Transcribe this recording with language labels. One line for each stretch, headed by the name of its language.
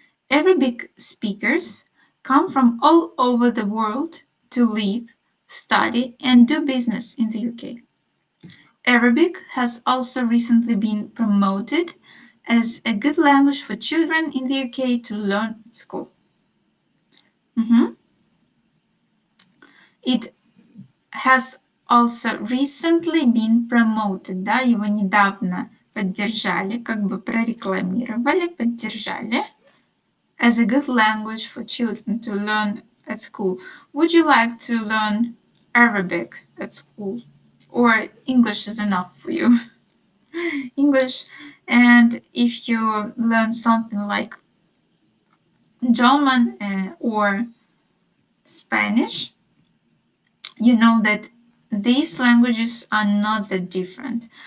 English: Arabic speakers come from all over the world to live, study, and do business in the UK. Arabic has also recently been promoted as a good language for children in the UK to learn at school. It has also recently been promoted,
Russian: да, его недавно поддержали, как бы прорекламировали, поддержали,
English: as a good language for children to learn at school? Would you like to learn Arabic at school? Or English is enough for you? English, and if you learn something like German or Spanish, you know that these languages are not that different.